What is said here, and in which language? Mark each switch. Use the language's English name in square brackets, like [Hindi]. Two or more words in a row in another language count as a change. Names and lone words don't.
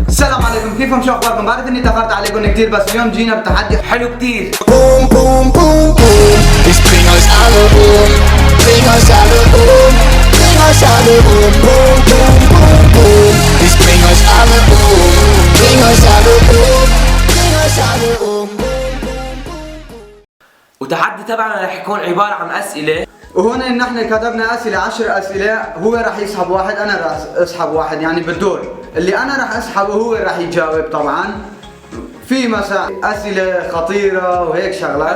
[Arabic] السلام عليكم، كيفكم؟ شو اخباركم؟ بعرف اني تاخرت عليكم كثير بس اليوم جينا بتحدي حلو كثير. [German] Boom, boom, boom, boom. Ich bring euch alle um. Bring euch alle um. Bring euch alle um. Boom, boom, boom, boom. Ich bring euch alle um. Bring euch alle um. Bring euch alle um. [Arabic] وتحدي تبعنا رح يكون عبارة عن أسئلة، وهون نحن كتبنا اسئله 10 اسئله، هو راح يسحب واحد، انا راح اسحب واحد، يعني بالدور اللي انا راح اسحبه هو راح يجاوب. طبعا في مثلا اسئله خطيره وهيك شغلات